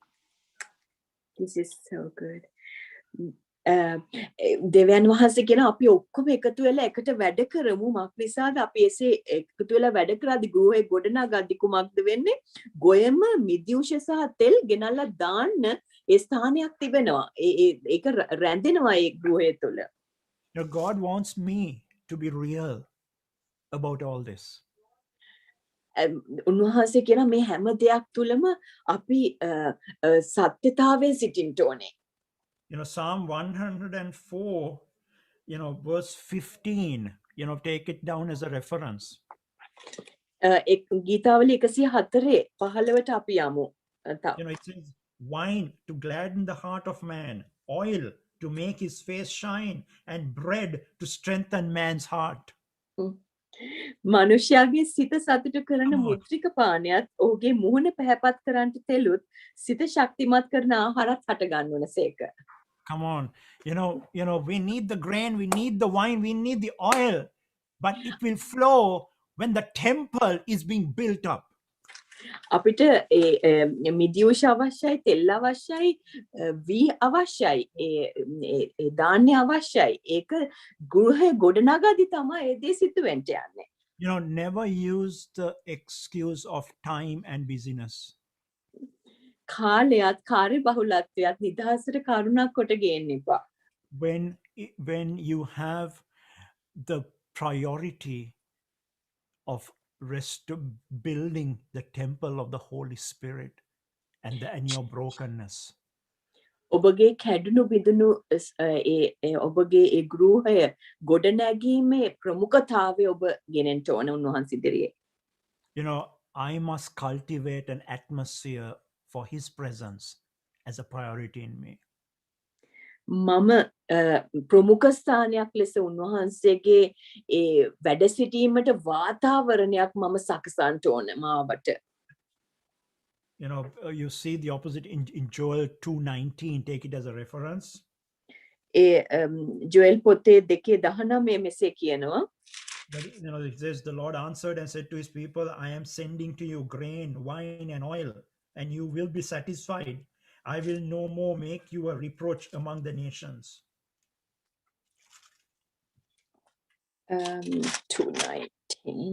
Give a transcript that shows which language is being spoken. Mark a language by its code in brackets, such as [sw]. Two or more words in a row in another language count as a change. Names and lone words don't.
[en] This is so good. [si] දෙවියන් වහන්සේ කියන අපි ඔක්කොම එකතු වෙලා එකට වැඩ කරමු මක් නිසාද අපි එසේ එකතු වෙලා වැඩ කරද්දි ගෘහේ ගොඩනගද්දි කුමක්ද වෙන්නේ ගොයම මිදියුෂ සහ තෙල් ගෙනල්ලා දාන්න ඒ ස්ථානයක් තිබෙනවා ඒක රැඳෙනවා ඒ ගෘහය තුළ [en] God wants me to be real about all this. [si] උන්වහන්සේ කියන මේ හැම දෙයක් තුළම අපි සත්‍යතාවයෙන් සිටින්න ඕනේ [en] Psalm 104, verse 15, take it down as a reference. [si] ගීතාවලි 104 15ට අපි යමු. [en] It says, wine to gladden the heart of man, oil to make his face shine, and bread to strengthen man's heart. [si] මනුෂ්‍යයාගේ සිත සතුට කරන මුද්‍රික පානයත් ඔහුගේ මුහුණ පැහැපත් කරන්නට තෙලුත් සිත ශක්තිමත් කරන ආහාරත් හට ගන්නවනසේක. [en] Come on, we need the grain, we need the wine, we need the oil, but it will flow when the temple is being built up. [si] අපිට මිදියුෂ අවශ්‍යයි තෙල් අවශ්‍යයි වී අවශ්‍යයි ඒ ධාන්‍ය අවශ්‍යයි ඒක ගෘහය ගොඩනගද්දි තමයි ඒ දේ සිදු වෙන්න යන්නේ. [en] Never use the excuse of time and busyness. [si] කාලයත් කාර්ය බහුලත්වයත් නිදහසට කරුණක් කොට ගේන්න එපා. [en] When you have the priority of building the temple of the Holy Spirit and your brokenness. [si] ඔබගේ කැඩුණු බිඳුණු ඔබගේ ඒ ගෘහය ගොඩනැගීමේ ප්‍රමුඛතාවය ඔබ ගෙනෙන්න ඕන උන්වහන්සේ ඉදිරියේ. [en] I must cultivate an atmosphere for his presence as a priority in me. [si] මම ප්‍රමුඛ ස්ථානයක් ලෙස උන්වහන්සේගේ ඒ වැඩ සිටීමට වාතාවරණයක් මම සකසන්න ඕන මාවට. [en] You see the opposite in Joel 2:19. Take it as a reference. [si] ජොෙල් පොතේ 2:19 මෙසේ කියනවා. [en] It says, the Lord answered and said to his people, I am sending to you grain, wine, and oil, and you will be satisfied. I will no more make you a reproach among the nations. 2:19.